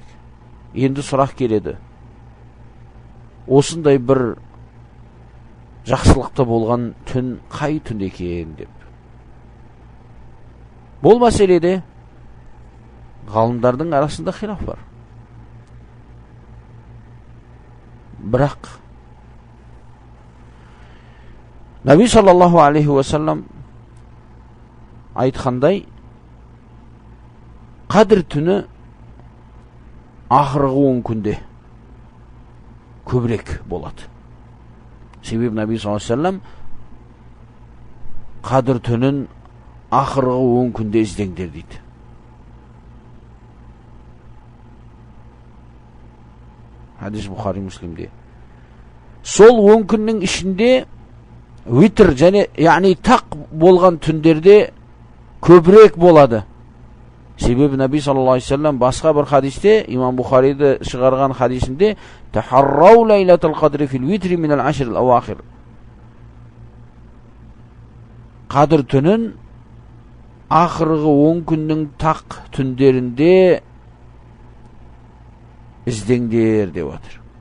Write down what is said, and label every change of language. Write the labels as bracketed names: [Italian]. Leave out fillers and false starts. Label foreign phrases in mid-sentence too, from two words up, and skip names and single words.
[Kazakh] Енді сұрақ келеді: осындай бір жақсылықта болған түн қай түн екен деп. Бұл мәселеде ғалымдардың арасында хилаф бар. Бірақ Наби [Arabic] صلى الله عليه وسلم [Kazakh] айтқандай, қадір түні ақырғы 10 күнде көбірек болады. Себебі Наби [Arabic] صلى الله عليه وسلم [Kazakh] қадір түнін ақырғы 10 күнде іздеңдер дейді. [Turkish] Hadis Bukhari Müslim'de. [Kazakh] Sol 10 күннің ішінде витр және яғни тақ болған түндерде көбірек болады. Себебі Наби [Arabic] صلى الله عليه وسلم [Kazakh] басқа бір хадисте, имам Бухариді шығарған хадисінде [Arabic] تحروا ليلة القدر في الوتر من العشر الأواخر. [Kazakh] Қадір түнін ақырғы 10 күннің тақ түндерінде іздеңдер деп отыр.